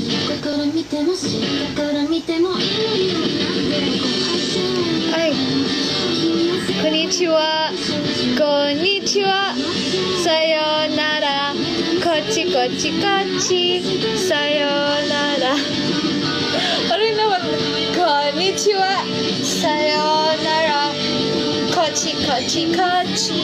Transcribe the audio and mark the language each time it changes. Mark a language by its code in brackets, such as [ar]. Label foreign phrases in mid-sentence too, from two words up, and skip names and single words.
[tl] Ay. [ja] こんにちは。こんにちは. Sayonara. こっちこっちこっち. Sayonara. [tl] Ano naman? [ja] Konnichiwa. Sayonara. こっちかち、かち、かち.